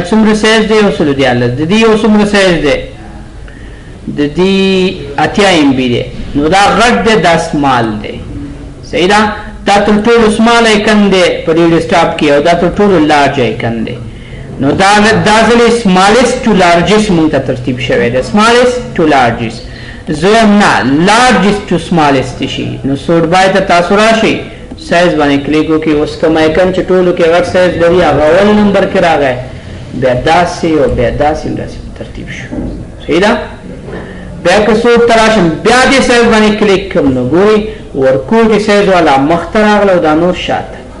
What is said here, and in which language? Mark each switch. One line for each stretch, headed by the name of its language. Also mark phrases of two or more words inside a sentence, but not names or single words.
Pashto: څومره سایز دی یو سلو دیارلس د دې یو څومره سایز دی د دې 80 MB دی نو دا غټ دی دا سمال دی صحیح ده دا تر ټولو
English: small icon
Pashto: دی په دې ډیسکټاپ کې او دا تر ټولو
English: large icon
Pashto: دی نو دا ځلې
English: smallest to largest
Pashto: مونږ ته ترتیب شوی دی
English: smallest to largest
Pashto: زویم نه
English: largest to smallest
Pashto: شي نو
English: sort by
Pashto: ته تاسو راشئ سایز باندې کلیک وکړئ اوس کوم ایکن چې ټولو کې غټ سایز لري هغه اول نمبر کې راغی بیا داسې او بیا داسې ترتیب شو صحیح ده بیا که سورټ ته راشم بیا دې سایز باندې کلیک کوم نو ګورئ ورکوټي سایز والا مخته راغله او دا نور شاته